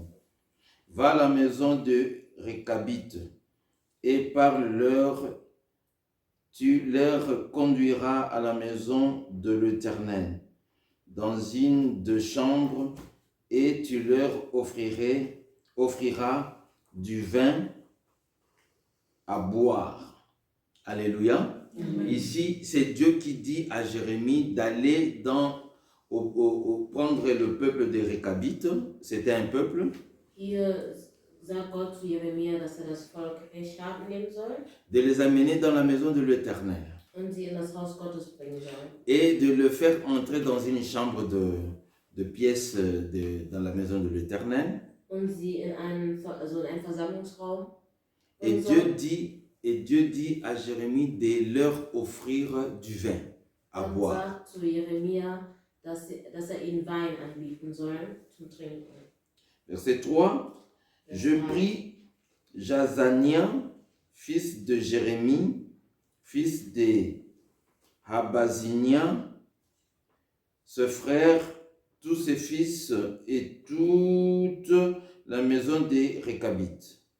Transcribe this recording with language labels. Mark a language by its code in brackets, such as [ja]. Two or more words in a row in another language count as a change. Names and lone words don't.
[fr] Va à la maison de Récabites et parle-leur, tu leur conduiras à la maison de l'Éternel, dans une de chambres, et tu leur offriras du vin à boire. Alléluia. Ici, c'est Dieu qui dit à Jérémie d'aller prendre le peuple des Récabites. C'était un peuple. [de] Hier sagt Gott zu Jeremia, dass das Volk Rechaben nehmen soll [fr] De les amener dans la maison de l'Éternel. [de] und sie in das Haus Gottes bringen soll. [fr] Et de le faire entrer dans une chambre de pièces dans la maison de l'Éternel. [de] Und sie in einen Versammlungsraum [fr] Et [de] bringen soll. [fr] Dieu dit à Jérémie de leur offrir du vin à [de] Gott [fr] boire. [de] sagt zu Jeremia, dass ihnen Wein anbieten soll zum Trinken. [fr] Verset 3. Je pris Jazania, fils de Jérémie, fils de Habazinia, ce frère, tous ses fils et toute la maison des Récabites.